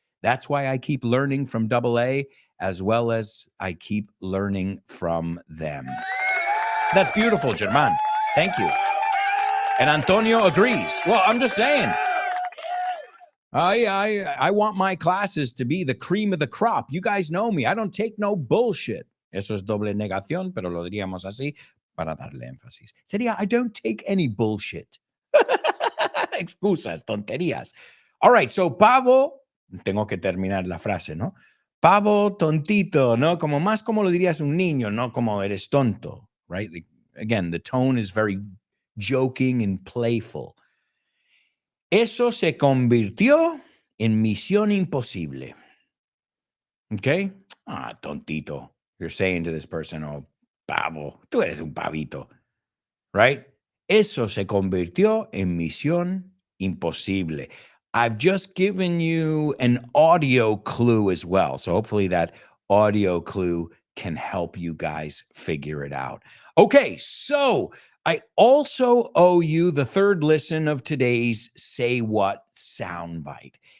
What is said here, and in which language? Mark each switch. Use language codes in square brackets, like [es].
[en] That's why I keep learning from AA, as well as I keep learning from them. That's beautiful, German. Thank you. And Antonio agrees. Well, I'm just saying. I want my classes to be the cream of the crop. You guys know me. I don't take no bullshit. [es] Eso es doble negación, pero lo diríamos así para darle énfasis. [en] Sería, I don't take any bullshit. [es] Excusas, tonterías. [en] All right, so [es] pavo, tengo que terminar la frase, ¿no? Pavo tontito, ¿no? Como más como lo dirías un niño, no como eres tonto, right? [en] Again, the tone is very joking and playful. [es] Eso se convirtió en misión imposible. [en] Okay? Ah, tontito. You're saying to this person, oh, pavo, [es] tú eres un pavito. [en] Right? [es] Eso se convirtió en misión imposible. [en] I've just given you an audio clue as well. So hopefully that audio clue can help you guys figure it out. Okay, so I also owe you the third listen of today's Say What soundbite.